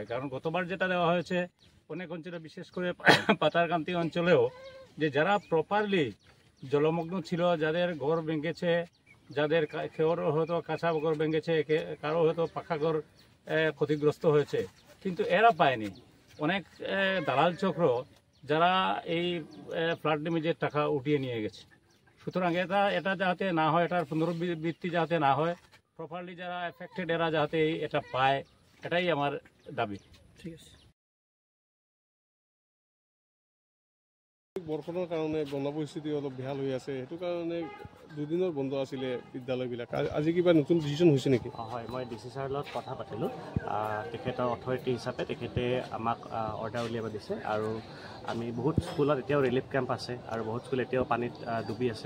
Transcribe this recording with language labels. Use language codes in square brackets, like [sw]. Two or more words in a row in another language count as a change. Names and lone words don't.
[bn] কারণ গতবার যেটা দেওয়া হয়েছে অনেক অঞ্চলে, বিশেষ করে পাতারকান্তি অঞ্চলেও, যে যারা প্রপারলি জলমগ্ন ছিল, যাদের ঘর ভেঙেছে, যাদের কেউ হয়তো কাঁচা ঘর ভেঙেছে, কারো হয়তো পাকা ঘর ক্ষতিগ্রস্ত হয়েছে, কিন্তু এরা পায়নি। অনেক দালাল চক্র যারা এই [en] flood damage [bn] টাকা উঠিয়ে নিয়ে গেছে। সুতরাং এটা যাতে না হয়, এটার পুনরাবৃত্তি যাতে না হয়, প্রপারলি যারা এফেক্টেড এরা যাতে এটা পায়, এটাই আমার দাবি। ঠিক আছে। [as] বৰষুণৰ কাৰণে বন্ধ পৰিস্থিতি অলপ বেহাল হৈ আছে, সেইটো কাৰণে দুদিনৰ বন্ধ আছিলে বিদ্যালয়বিলাক। আজি কিবা নতুন ডিচিশ্যন হৈছে নেকি? হয়, মই ডিচি ছাৰৰ লগত কথা পাতিলোঁ। তেখেতৰ অথৰিটি হিচাপে তেখেতে আমাক অৰ্ডাৰ উলিয়াব দিছে, আৰু আমি বহুত স্কুলত এতিয়াও ৰিলিফ কেম্প আছে আৰু বহুত স্কুল এতিয়াও পানীত ডুবি আছে।